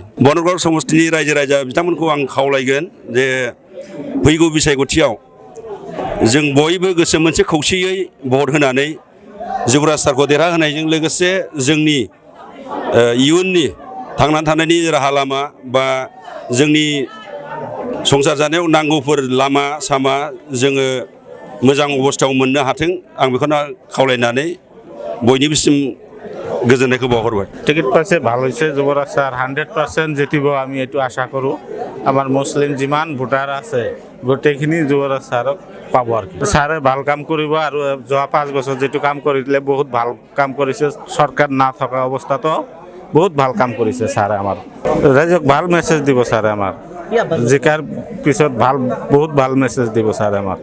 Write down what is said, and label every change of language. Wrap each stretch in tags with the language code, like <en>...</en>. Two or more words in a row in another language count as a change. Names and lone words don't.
<brx>बनरगाव समस्तिनि रायजो राजा बिथांमोनखौ आं खावलायगोन जे फैगौ बिसायख'थियाव जों बयबो गोसो मोनसे खौसेयै भट होनानै जुबराज सारखौ देरहाहोनायजों लोगोसे जोंनि इयुननि थांनानै थानायनि राहा लामा बा जोंनि संसार जानायाव नांगौफोर लामा सामा जोङो मोजां अबस्थायाव मोननो हाथों आं बेखौनो खावलायनानै बयनिबोसिम गोजोननायखौ बावहरबाय।</brx> <as>টিকিট পাইছে ভালো হয়েছে যুবরাজ স্যার 100% জিতিব আমি এইটো আশা কৰোঁ। আমাৰ মুছলিম যিমান ভোটাৰ আছে গোটেইখিনি যুবৰাজ স্যাৰক পাব আর কি। স্যাৰে ভাল কাম কৰিব আৰু যোৱা 5 বছৰ যেটো কাম কৰিলে বহুত ভাল কাম কৰিছে সরকার না থকা অৱস্থাতো বহুত ভাল কাম কৰিছে স্যাৰে আমাৰ। ৰাইজক ভাল মেছেজ দিব স্যাৰে আমাৰ জিকাৰ পিছত ভাল বহুত ভাল মেছেজ দিব স্যাৰে আমাৰ।</as>